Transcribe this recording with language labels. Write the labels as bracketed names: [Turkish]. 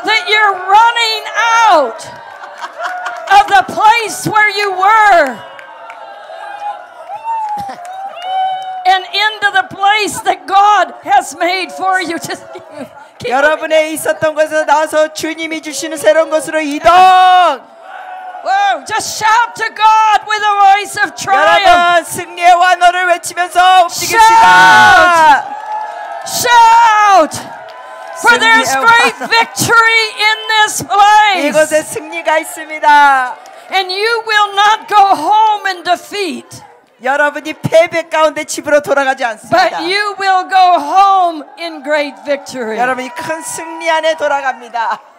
[English] That you're running out of the place where you were and into the place that God has made for you. Just keep [Korean] 여러분의 있었던 곳에서 나와서 주님이 주시는 새로운 곳으로 이동. [English] Whoa, just shout to God with a voice of triumph. [Korean] 여러분 승리의 환호를 외치면서 움직입시다. [English] Shout! For there's [Korean] 승리의 [English] great [Korean] 환호. [English] victory in this place. [Korean] 이곳에 승리가 있습니다. [English] And you will not go home in defeat. [Korean] 여러분이 패배 가운데 집으로 돌아가지 않습니다. [English] But you will go home in great victory. [Korean] 여러분이 큰 승리 안에 돌아갑니다.